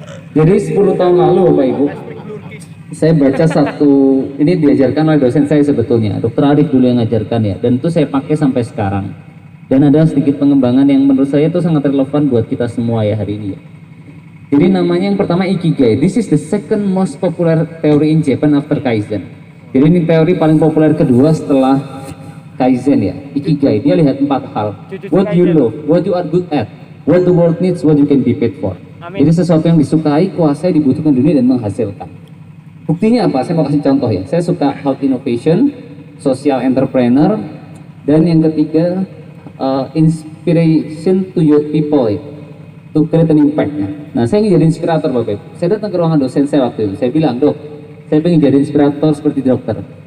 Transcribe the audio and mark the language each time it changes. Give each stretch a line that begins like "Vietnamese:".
Indonesian: Jadi 10 tahun lalu Bapak Ibu, saya baca satu, ini diajarkan oleh dosen saya sebetulnya, Dr. Arif dulu yang ngajarkan ya, dan itu saya pakai sampai sekarang. Dan ada sedikit pengembangan yang menurut saya itu sangat relevan buat kita semua ya hari ini ya. Jadi namanya yang pertama Ikigai.
English: This is the second most popular theory in Japan after Kaizen.
Indonesian: Jadi ini teori paling populer kedua setelah Kaizen ya, Ikigai. Dia lihat 4 hal.
English: What you love, what you are good at, what the world needs, what you can be paid for.
Indonesian: Jadi sesuatu yang disukai, kuasai, dibutuhkan dunia dan menghasilkan. Buktinya apa? Saya mau kasih contoh ya. Saya suka
English: health innovation, social entrepreneur,
Indonesian: dan yang ketiga
English: inspiration to youth people to create an impact.
Indonesian: Nah, saya ingin jadi inspirator Bapak Ibu. Saya datang ke ruangan dosen saya waktu itu. Saya bilang, Dok, saya ingin jadi inspirator seperti dokter.